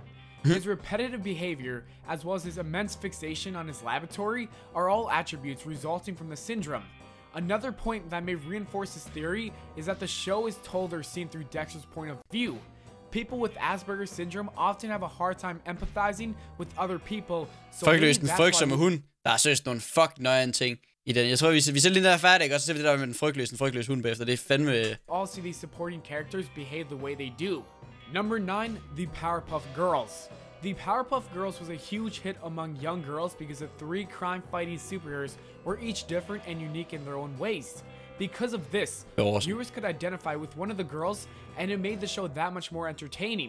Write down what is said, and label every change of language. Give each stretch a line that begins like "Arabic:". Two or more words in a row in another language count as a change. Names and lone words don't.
English: His repetitive behavior, as well as his immense fixation on his laboratory, are all attributes resulting from the syndrome. Another point that may reinforce this theory is that the show is told or seen through Dexter's point of view. People with Asperger's syndrome often have a hard time empathizing with other people.
Danish: Frygtløs den frygtsomme hund. Der er seriøst nogle fuck nøjende ting i den. Jeg tror, vi ser lige der er færdig, og så ser vi det der med den frygtløs hund bagefter. Det er fandme...
English: All see these supporting characters behave the way they do. Number 9, the Powerpuff Girls. The Powerpuff Girls was a huge hit among young girls because the 3 crime-fighting superheroes were each different and unique in their own ways. Because of this, viewers could identify with one of the girls, and it made the show that much more entertaining.